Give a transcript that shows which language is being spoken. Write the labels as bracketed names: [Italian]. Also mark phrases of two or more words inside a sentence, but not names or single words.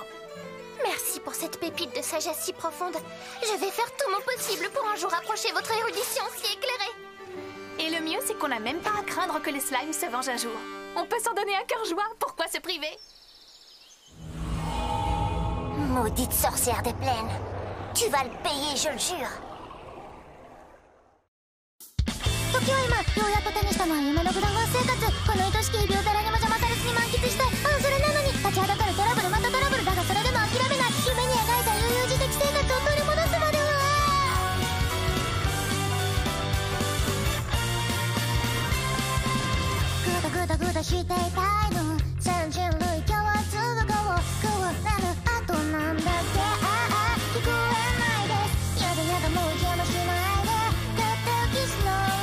[French] Merci pour cette pépite de sagesse si profonde. Je vais faire tout mon possible pour un jour approcher votre érudition si éclairée. Et le mieux, c'est qu'on n'a même pas à craindre que les slimes se vengent un jour. On peut s'en donner un cœur joie, pourquoi se priver? Maudite sorcière des plaines. Tu vas le payer, je le jure. [Japanese] 時は今ようやっと手にしたのは夢のグラファン生活この愛しき日々を誰にも邪魔されずに満喫したいそれなのに立ちはだかるトラブルまたトラブルだがそれでも諦めない夢に描いた悠々自適生活を取り戻すまではグダグダグダしていたいの全人類共通語を食われるあとなんだっけ聞こえないですやだやだもう邪魔しないでキスの